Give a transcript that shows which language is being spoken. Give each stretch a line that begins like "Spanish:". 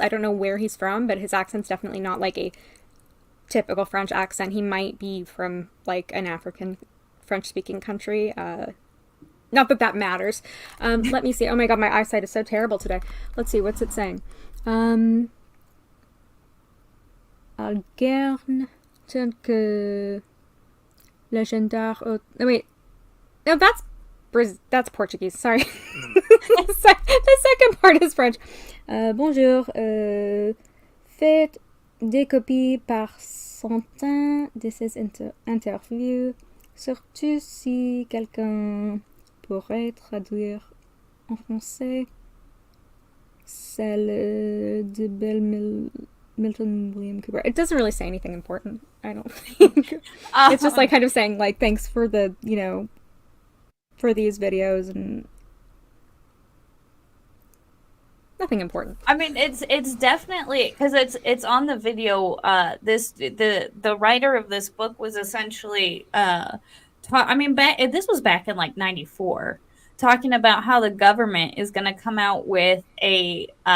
English: I don't know where he's from, but his accent's definitely not like a typical French accent. He might be from like an African French-speaking country. Not that matters. Let me see. Oh my god, my eyesight is so terrible today. Let's see, what's it saying? Algerne, que légendaire. Oh, wait. No, that's Portuguese. Sorry. The second part is French.
French: Bonjour. Faites des copies par centaines de ces interviews, surtout si quelqu'un pourrait traduire en français celle de Milton William Cooper.
English: It doesn't really say anything important, I don't think. It's just like kind of saying like thanks for the, for these videos and nothing important. I mean, it's definitely because it's on the video. The writer of this book was essentially this was back in like '94, talking about how the government is going to come out with a